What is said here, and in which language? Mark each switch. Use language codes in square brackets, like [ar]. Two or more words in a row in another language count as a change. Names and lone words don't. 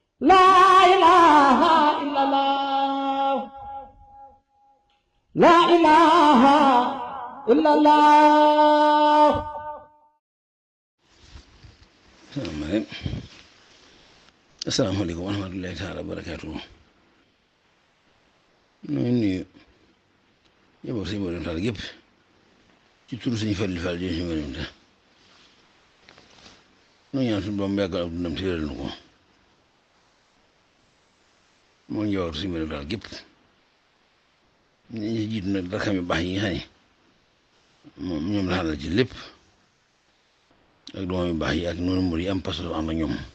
[ar] لا إله إلا الله لا إله إلا الله. السلام عليكم ورحمة الله تعالى وبركاته. [wo] ñu ngi nuyu yóbbu sëñ Modou Tall gépp ci turu sëñ Fallu Fall jërëjëf sëñ Modou Tall ñu ñaan suñu borom yàggal ak dundam te wéral nu ko moo njabootu sëñ Modou Tall gépp ñu ci jiitu nag rakam yu baax yi nga xam ne moom ñoom la xalal ci lépp ak doomam yu baax yi ak noonu mbir yi am pas am ak ñoom